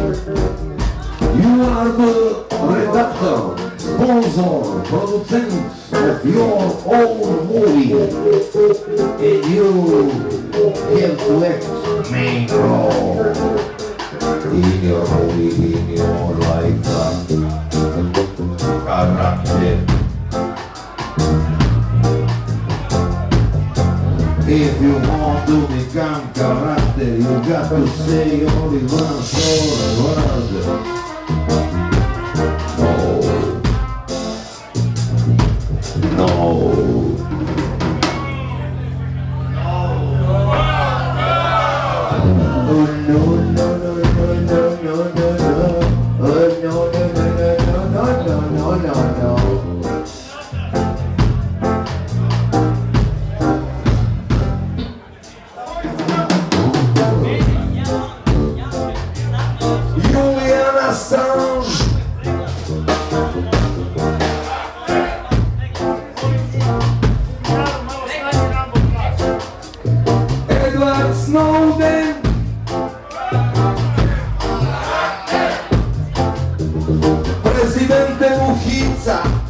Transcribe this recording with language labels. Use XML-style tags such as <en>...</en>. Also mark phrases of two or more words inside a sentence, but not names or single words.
<en>you are the redactor, sponsor, producer of your own movie, and you have to act main role in your movie, in your life, character. If you want to become character, you got to say only one short word. No. No. Oh no, no, no, no, no, no, no, no. Oh no, no, no, no, no, no, no, no, no. Julian Assange. Edward Snowden. Presidente Mujica.</en>